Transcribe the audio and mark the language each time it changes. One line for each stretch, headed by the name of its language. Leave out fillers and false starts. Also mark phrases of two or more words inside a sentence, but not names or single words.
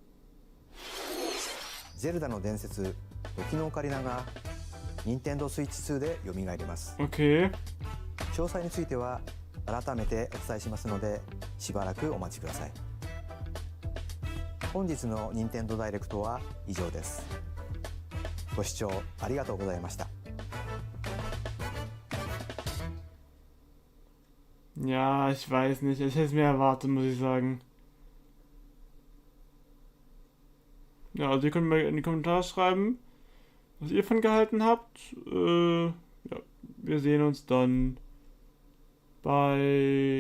Japanese: ゼルダの伝説、時のオカリナが Nintendo Switch 2で蘇ります。 Okay. 詳細については改めてお伝えしますので、しばらくお待ちください。本日の Nintendo ダイレクトは以上です。ご視聴ありがとうございました。
German: Ja, ich weiß nicht. Ich hätte es mir erwartet, muss ich sagen. Ja, also ihr könnt mir in die Kommentare schreiben, was ihr von gehalten habt. Ja, wir sehen uns dann beim nächsten Video.